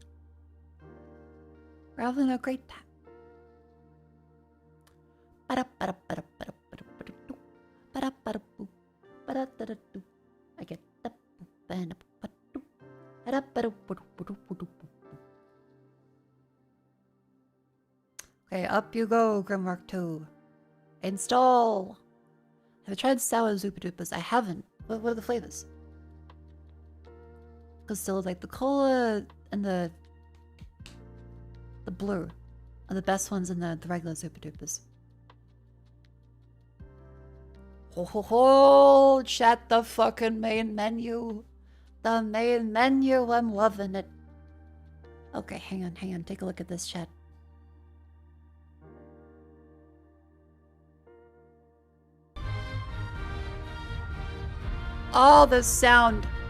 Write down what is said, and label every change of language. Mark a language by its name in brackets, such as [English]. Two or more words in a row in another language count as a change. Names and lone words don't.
[English] We're having a great time. I get okay, up you go, Grimrock 2. Install! Have I tried sour Zupa Dupas? I haven't. What are the flavors? Because still, like, the cola and the blue are the best ones in the regular Zupa Dupas. Ho ho ho! Chat, the fucking main menu. The main menu, I'm loving it. Okay, hang on, take a look at this, chat. Oh, the sound.